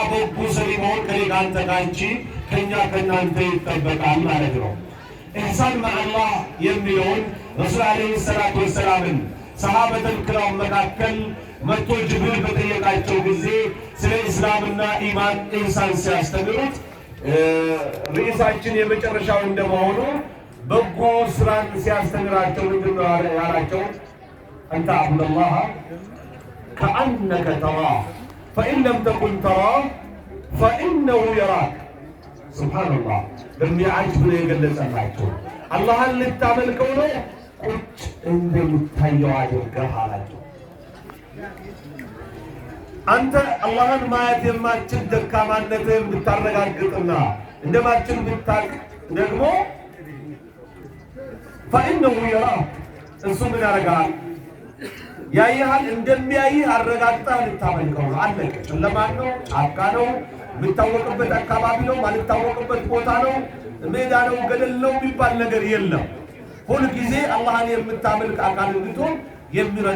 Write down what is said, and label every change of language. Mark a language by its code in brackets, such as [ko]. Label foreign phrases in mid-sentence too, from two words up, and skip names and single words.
[am] በጎ ሰሪ መሆን ከኔ ከአንተ ከአንቺ ከእኛ ከእናንተ ይጠበቃል ማለት ነው። ኢሕሳን መዐላህ የሚለውን [ar] رسول عليه الصلاة والسلام الصحابة الكرام [am] መካከል መጥቶ ጅብሪል በጠየቃቸው ጊዜ ስለ ኢስላምና ኢማን ኢሕሳን ሲያስተምሩት ርዕሳችን የመጨረሻው እንደመሆኑ በጎ ስራን ሲያስተምራቸው ምንድን ነው ያላቸው? [ar] أن تعبد الله كأنك تراه فإن لم تكن تراه فإنه يراك. سبحان الله [am] በሚያጅብ ነው የገለጸላቸው። አላህን ልታመልከው ነው ቁጭ እንደምታየው አድርገህ አላቸው። አንተ አላህን ማየት የማትችል ደካማነትህን ብታረጋግጥና እንደማትችል ብታውቅ ደግሞ [ar] فإنه يراك [am] እሱ ምን ያደርጋል? ያይሃል እንደሚያይህ አረጋግጠህ ልታመልከው ነው። አለቀ። ጨለማ ነው፣ ጫካ ነው፣ የምታወቅበት አካባቢ ነው፣ ማልታወቅበት ቦታ ነው፣ ሜዳ ነው፣ ገደል ነው የሚባል ነገር የለም። ሁልጊዜ አላህን የምታመልክ አካል እንድትሆን የሚረዳ